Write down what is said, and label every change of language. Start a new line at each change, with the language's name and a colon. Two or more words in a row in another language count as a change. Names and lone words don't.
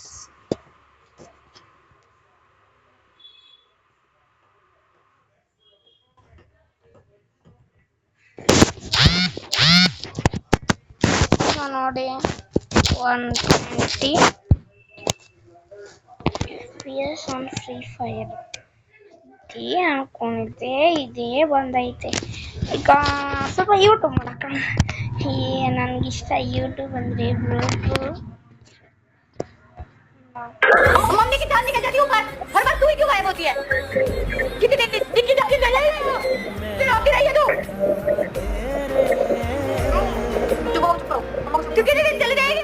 Kannada: ನೋಡಿ 120 FPS ಆನ್ ಫ್ರೀ ಫೈರ್. ಇದೇ ಅನ್ಕೊಂಡಿದ್ದೆ, ಇದೇ ಬಂದೈತೆ. ಈಗ ಸ್ವಲ್ಪ ಯೂಟ್ಯೂಬ್ ಮಾಡಕ. ನನಗಿಷ್ಟ ಯೂಟ್ಯೂಬ್ ಅಂದರೆ
Hindi: मम्मी की जान निकल जाती है ऊपर, हर बार तू ही क्यों गायब होती है? कितने दिन निक्की जाके ले आई हो? फिर आती रही है तू। चुप हो। तू कितने दिन चली जाएगी?